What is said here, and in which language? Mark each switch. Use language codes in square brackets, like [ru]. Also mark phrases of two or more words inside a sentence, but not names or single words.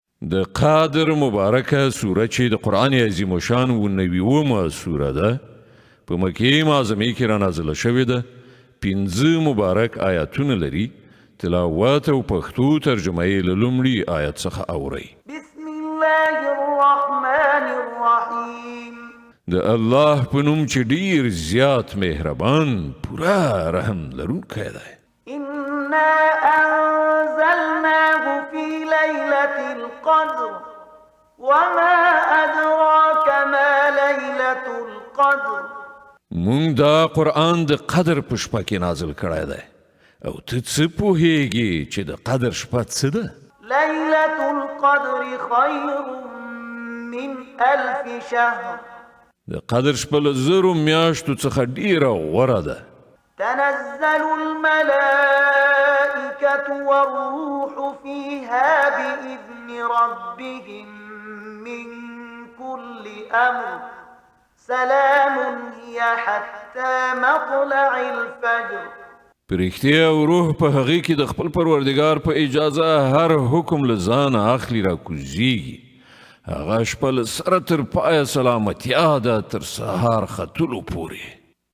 [ps] د قادر مبارکه سوره چې د قرآن عظیم شان و 90 سوره ده په مکې معظمې کې را نازله شوې ده 15 مبارک آیاتونه لري تلاوت او پښتو ترجمه یې له لومړي آیت څخه اورئ [ar] بسم الله الرحمن الرحیم [ps] د الله په نوم چې ډیر زیات مهربان پورا رحم لرونکی دی [ar] إنا أنزلناه في ليلة القدر وما أدراك ما ليلة القدر [ps] مونږ دا قرآن د قدر په شپه کې نازل کړی دی او ته څه پوهیږې چې د قدر شپه څه ده [ar] ليلة القدر خير من 1000 شهر [ps] د قدر شپه له 1000 میاشتو څخه ډیره غوره ده [ar] تنزل الملائكة والروح فيها بإذن ربهم من كل أمر سلام هي حتى مطلع الفجر [ps] پرښتیا او روح په هغې کې د خپل پروردګار په اجازه هر حکم له ځانه اخلي را کوزیږي هغه شپه له سره تر پایه سلامتیا ده تر سهار ختلو پورې